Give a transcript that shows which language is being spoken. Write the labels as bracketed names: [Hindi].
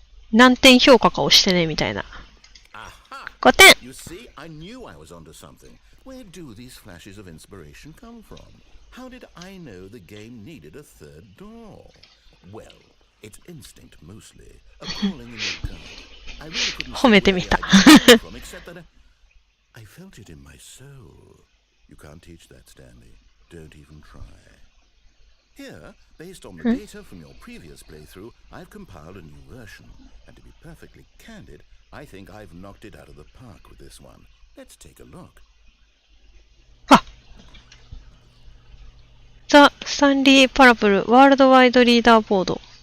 [Japanese] 何点評価かをしてねみたいな。 5点 [English] You see, I knew I was onto something. Where do these flashes of inspiration come from? How did I know the game needed a third door? Well, it's instinct mostly. A calling in your gut. I really couldn't [Japanese] 褒めてみた。 [English] from except that I felt it in my soul. You can't teach that, Stanley. Don't even try. Here, based on the data from your previous playthrough, I've compiled a new version. And to be perfectly candid, I think I've knocked it out of the park with this one. Let's take a look. [Japanese] あ、ザ・スタンリー・パラブルワールドワイドリーダーボード。